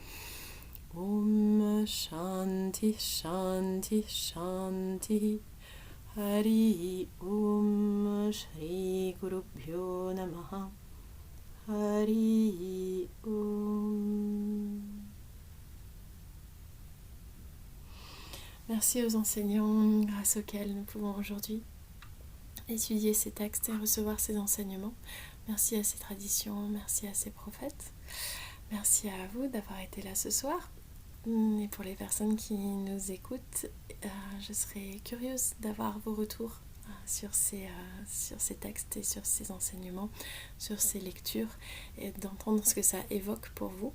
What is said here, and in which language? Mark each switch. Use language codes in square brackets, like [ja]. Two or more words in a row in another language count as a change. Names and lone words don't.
[sa] ॐ शान्तिः शान्तिः शान्तिः. हरि ॐ श्री गुरुभ्यो नमः. हरि ॐ. [fr] Merci aux enseignants grâce auxquels nous pouvons aujourd'hui étudier ces textes et recevoir ces enseignements. Merci à ces traditions, merci à ces prophètes. Merci à vous d'avoir été là ce soir. Et pour les personnes qui nous écoutent, je serais curieuse d'avoir vos retours sur ces textes et sur ces enseignements, sur ces lectures, et d'entendre ce que ça évoque pour vous.